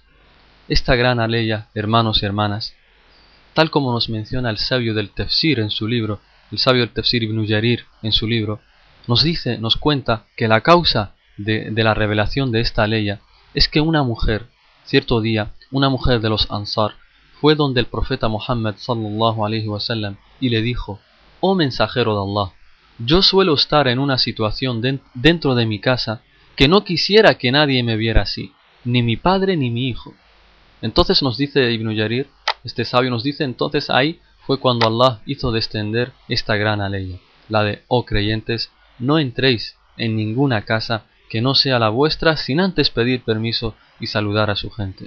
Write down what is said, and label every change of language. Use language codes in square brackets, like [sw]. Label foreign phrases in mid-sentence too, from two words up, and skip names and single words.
[es] Esta gran aleya, hermanos y hermanas, tal como nos menciona el sabio del Tafsir en su libro, el sabio del Tafsir Ibn Jarir en su libro, nos cuenta que la causa de la revelación de esta ley es que una mujer, cierto día, una mujer de los Ansar, fue donde el profeta Muhammad [ar] صلى الله عليه وسلم [es] y le dijo: «Oh mensajero de Allah, yo suelo estar en una situación dentro de mi casa que no quisiera que nadie me viera así, ni mi padre ni mi hijo». Entonces nos dice Ibn Jarir, este sabio nos dice, entonces ahí fue cuando Allah hizo descender esta gran ley, la de: «Oh creyentes, no entréis en ninguna casa que no sea la vuestra sin antes pedir permiso y saludar a su gente.